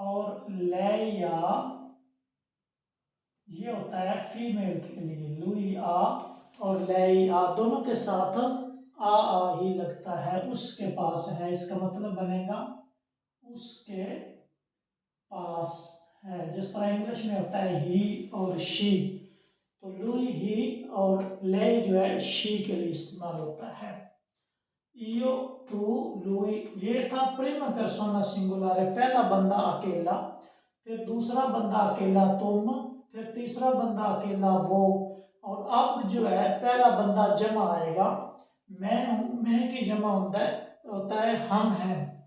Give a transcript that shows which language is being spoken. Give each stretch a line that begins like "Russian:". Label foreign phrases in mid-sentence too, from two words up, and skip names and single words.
Hindi: और लैया ये होता है फीमेल के लिए,
Italian: lui ha
Hindi: और
Italian: lei ha
Hindi: दोनों के साथ आ ही लगता है। उसके पास है, इसका मतलब बनेगा उसके पास है। जिस तरह इंग्लिश में होता है ही और शी, तो लुई ही और ले जो है शी के लिए इस्तेमाल होता है।
Italian: io, tu, lui,
Hindi: ये था
Italian: prima persona
Hindi: सिंगुलर है, पहला बंदा अकेला, फिर दूसरा बंदा अकेला तुम, फिर तीसरा बंदा अकेला वो, और अब जो है पहला बंदा जमा आएगा। मैं हूं, मैं की जमा होता है हम हैं।